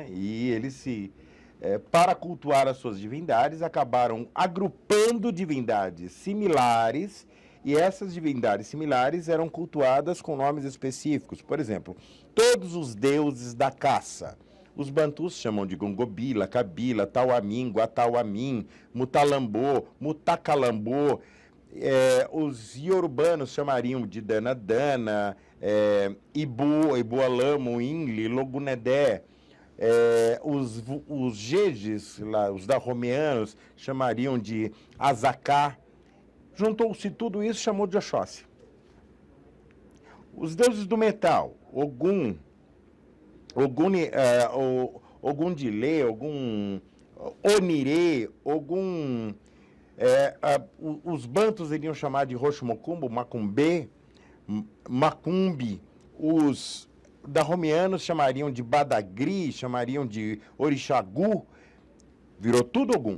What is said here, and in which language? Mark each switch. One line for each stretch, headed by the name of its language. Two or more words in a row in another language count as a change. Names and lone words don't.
Portuguese: E eles para cultuar as suas divindades, acabaram agrupando divindades similares, e essas divindades similares eram cultuadas com nomes específicos. Por exemplo, todos os deuses da caça. Os bantus chamam de Gongobila, Kabila, Tauamin, Guatauamin, Mutalambô, Mutacalambô. Os iorubanos chamariam de Danadana, Ibu, Ibualamo, Inli, Logunedé. Os jejes, os daromeanos, chamariam de Azacá. Juntou-se tudo isso, chamou de Oxóssi. Os deuses do metal, Ogum, Ogundilê, Ogum, Onirê, Ogum, os bantus iriam chamar de Roxumocumbo, Macumbê, Macumbi, os daromeanos chamariam de Badagri, chamariam de Orixagu, virou tudo Ogum.